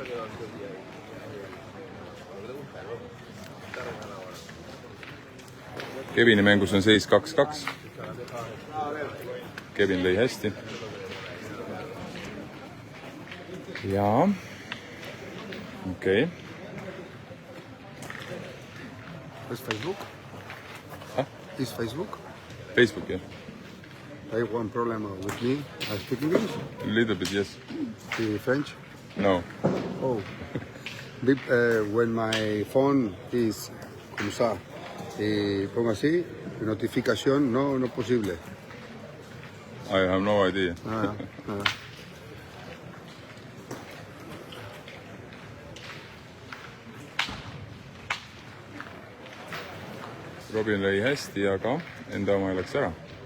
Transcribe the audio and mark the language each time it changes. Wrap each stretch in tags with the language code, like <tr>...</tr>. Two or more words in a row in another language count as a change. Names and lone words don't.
<et>Kevini mängus on seis 2-2. Kevin lõi hästi. Jaa. Okei.</et> <en>Is Facebook? Huh? Is Facebook? Facebook, yeah. I have one problem with me. I speak English? A little bit, yes. French? No. Oh. When my phone is como ça,</en> <es>pongo así, notificación no posible.</es> <en>I have no idea.</en> <et>Robin lõi hästi, aga enda oma läks ära.</et>